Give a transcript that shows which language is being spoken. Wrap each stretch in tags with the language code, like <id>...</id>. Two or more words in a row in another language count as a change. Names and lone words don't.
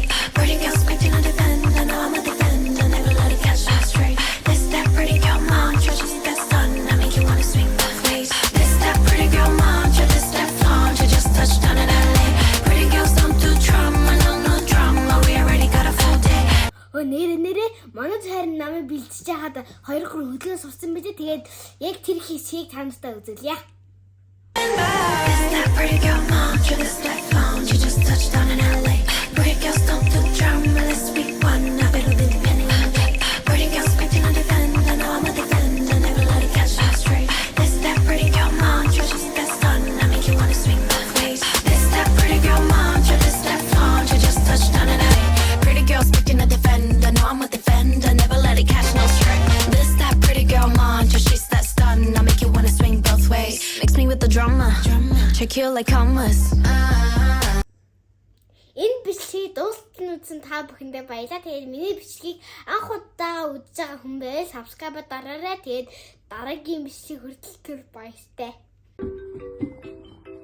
<en>Pretty girls picking a defender. No, I'm a defender. Never let it catch us straight. This that pretty girl mantra, she's that stun. I make you wanna swing both ways. This that pretty girl mantra, this that flaunt. You just touched down in LA. Pretty girls don't do drama, no drama. We already got a full day.</en> <mn>Нэрээ манай харин намайг бэлтжиж хаад 2-3 хөдөлгөөн сурсан байж тэгээд яг тэр хэсгийг танартай үзүүлье.</mn> <en>This that pretty girl mantra, this that flaunt. You just touched down in LA. Pretty girls don't do drama unless we wanna. It'll be depending on the day. Pretty girls picking a defender. No, I'm a defender. Never let it catch us straight. This that pretty girl mantra, she's that stun. I make you wanna swing both ways. This that pretty girl mantra, this that flaunt. You just touched down in LA. Pretty girls picking a defender. No, I'm a defender. Never let it catch no stray. This that pretty girl mantra, she's that stun. I make you wanna swing both ways. Mix me with the drama. Check you like commas.</en> <mn>Энэ бичлэгийг дуустал үзсэн та бүхэндээ баярлалаа. Тэгээд миний бичлэгийг анх удаа үзэж байгаа хүн байвал subscribe дараарай. Тэгээд дараагийн бичлэг хүртэл баяртай.</mn>